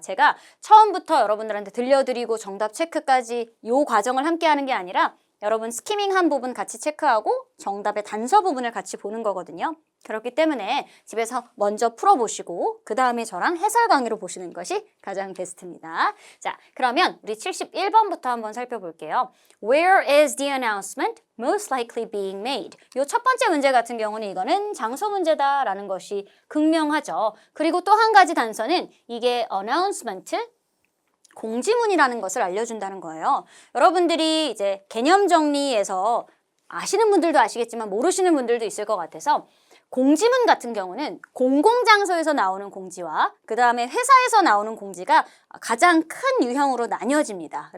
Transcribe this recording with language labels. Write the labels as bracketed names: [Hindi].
[Korean] 제가 처음부터 여러분들한테 들려드리고 정답 체크까지 이 과정을 함께 하는 게 아니라 여러분 스키밍한 부분 같이 체크하고 정답의 단서 부분을 같이 보는 거거든요. 그렇기 때문에 집에서 먼저 풀어보시고 그 다음에 저랑 해설 강의로 보시는 것이 가장 베스트입니다. 자, 그러면 우리 71번부터 한번 살펴볼게요. [English] Where is the announcement most likely being made? [Korean] 요 첫 번째 문제 같은 경우는 이거는 장소 문제다라는 것이 극명하죠. 그리고 또 한 가지 단서는 이게 announcement, 공지문이라는 것을 알려준다는 거예요. 여러분들이 이제 개념 정리에서 아시는 분들도 아시겠지만 모르시는 분들도 있을 것 같아서 공지문 같은 경우는 공공장소에서 나오는 공지와 그 다음에 회사에서 나오는 공지가 가장 큰 유형으로 나뉘어집니다.